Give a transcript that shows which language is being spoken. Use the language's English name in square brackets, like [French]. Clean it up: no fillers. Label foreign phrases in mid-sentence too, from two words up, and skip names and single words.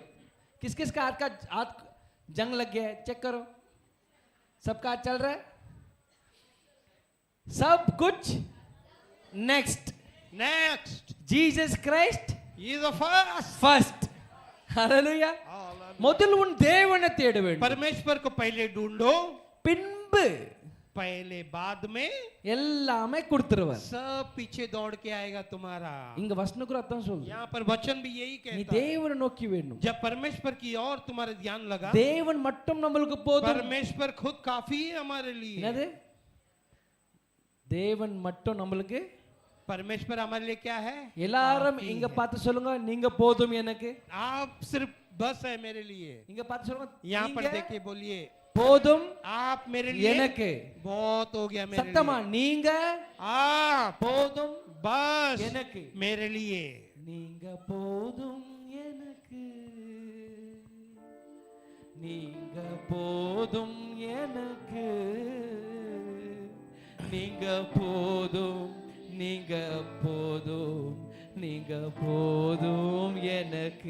[Hindi] किस किस का हाथ जंग लग गया है? चेक करो, सबका हाथ चल रहा है. सब कुछ नेक्स्ट. नेक्स्ट। जीसस क्राइस्ट [English] He is the first. [Hindi] फर्स्ट. [Tamil] हालेलुया. முதல் உன் தேவனை தேட வேண்டும். [Hindi] परमेश्वर को पहले ढूंढो, [Tamil] பின்பு [Hindi] पहले बाद में [Tamil] எல்லாமே கொடுத்துருவார். [Hindi] सब पीछे दौड़ के आएगा तुम्हारा। [Tamil] இங்க வசனக்குற அர்த்தம் சொல்லு. [Hindi] यहाँ पर वचन भी यही [Tamil] நீ [Hindi] कहता है। [Tamil] தேவனை நோக்கி வேண்டும். [Hindi] जब परमेश्वर की ओर तुम्हारा ध्यान लगा, [Tamil] தேவன் மட்டும் நம்மளுக்கு போதும். [Hindi] परमेश्वर खुद काफी है हमारे लिए। [Tamil] என்னது? தேவன் மட்டும் நம்மளுக்கு. [Hindi] परमेश्वर हमारे लिए क्या है? [Tamil] எல்லாரும் இங்க பார்த்து சொல்லுங்க, நீங்க போதும் எனக்கு. [Hindi] आप सिर्फ बस है मेरे लिए। [Tamil] இங்க பார்த்து சொல்லுங்க, [Hindi] यहाँ पर [Tamil] நீங்க [Hindi] देखिए, बोलिए [Tamil] போதும் [Hindi] आप मेरे लिए [Tamil] எனக்கு. [Hindi] बहुत हो गया मेरे [Tamil] சத்தமா [Hindi] लिए। [Tamil] நீங்க [Hindi] आप [Tamil] போதும் [Hindi] बस [Tamil] எனக்கு. [Hindi] मेरे लिए। [Tamil] நீங்க போதும் எனக்கு, நீங்க போதும் எனக்கு, நீங்க போதும், நீங்க போதும், நீங்க போதும் எனக்கு.